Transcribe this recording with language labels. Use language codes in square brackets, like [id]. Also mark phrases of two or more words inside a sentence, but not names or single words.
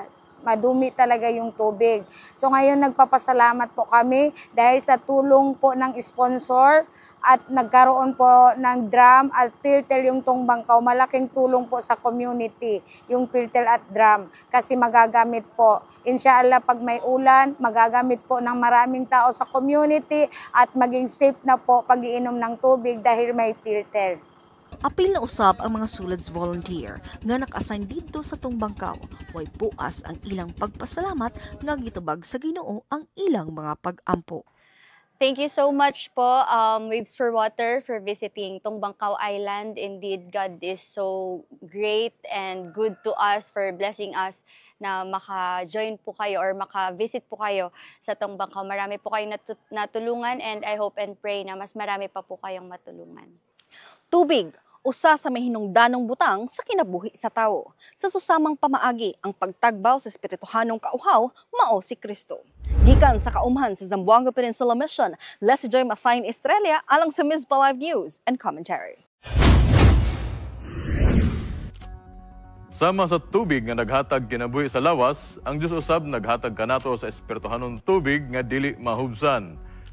[tl] Madumi talaga yung tubig. So ngayon nagpapasalamat po kami dahil sa tulong po ng sponsor at nagkaroon po ng drum at filter yung Tungbangkaw. Malaking tulong po sa community yung filter at drum kasi magagamit po. Inshallah pag may ulan, magagamit po ng maraming tao sa community at maging safe na po pag-iinom ng tubig dahil may filter. [ceb] Apil na usab ang mga Sulads volunteer nga naka-assign dito sa Tungbangkaw. Way puas ang ilang pagpasalamat nga gitubag sa Ginoo ang ilang mga pag-ampo. [en] Thank you so much po, Waves for Water, for visiting Tungbangkaw Island. Indeed, God is so great and good to us for blessing us [tl] na maka-join po kayo or maka-visit po kayo sa Tungbangkaw. Marami po kayong natulungan [en] and I hope and pray [tl] na mas marami pa po kayong matulungan. [ceb] Tubig, usa sa may hinungdanong butang sa kinabuhi sa tao. Sa susamang pamaagi, ang pagtagbaw sa espirituhanong kauhaw, mao si Kristo. Gikan sa kaumhan sa Zamboanga Peninsula Mission, Leslie Joy Masain Estrella alang sa Mizpa Live News and Commentary. Sama sa tubig nga naghatag kinabuhi sa lawas, ang Dios usab naghatag kanato sa espirituhanong tubig nga dili mahubsan.